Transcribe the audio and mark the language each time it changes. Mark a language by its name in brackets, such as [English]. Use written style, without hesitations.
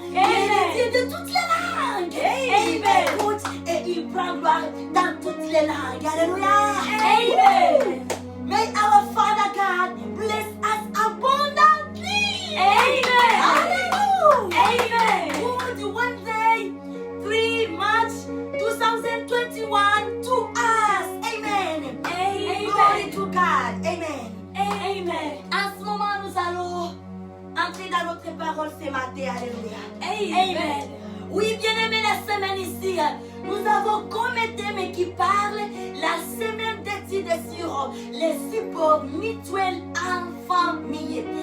[French] Il est le Dieu de toutes les langues. Amen. Il écoute et il prend gloire dans toutes les langues. Alléluia. Amen. [English] May our Father God bless us abundantly. Amen. Hallelujah. Amen. Good Wednesday, 3 March 2021 to us. Amen. Glory to God. Amen. Amen. [French] En ce moment, nous allons entrer dans notre parole ce matin. Alléluia. Amen. Oui, bien-aimés, la semaine ici, nous avons comme thème qui parle la semaine d'études sur les supports mutuels en famille.